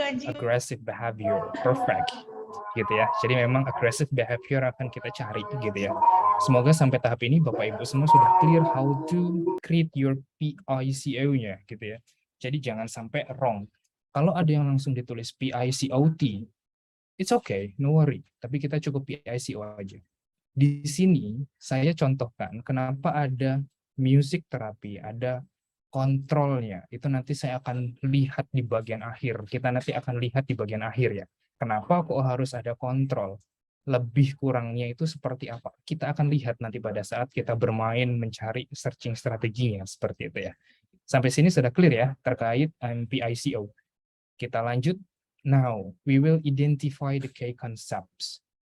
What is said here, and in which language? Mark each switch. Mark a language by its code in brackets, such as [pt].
[en] Aggressive behavior, perfect. [id] Gitu ya. Jadi memang aggressive behavior akan kita cari gitu ya. Semoga sampai tahap ini Bapak Ibu semua sudah clear [en] how to create your [id] PICO-nya gitu ya. Jadi jangan sampai wrong. Kalau ada yang langsung ditulis PICOT, [en] it's okay, no worry. [id] Tapi kita cukup PICO aja. Di sini saya contohkan kenapa ada [en] music therapy, [id] ada kontrolnya. Itu nanti saya akan lihat di bagian akhir. Kita nanti akan lihat di bagian akhir ya. Kenapa kok harus ada kontrol? Lebih kurangnya itu seperti apa? Kita akan lihat nanti pada saat kita bermain mencari searching strateginya seperti itu ya. Sampai sini sudah clear ya terkait PICO. Kita lanjut. [en] Now, we will identify the key concepts.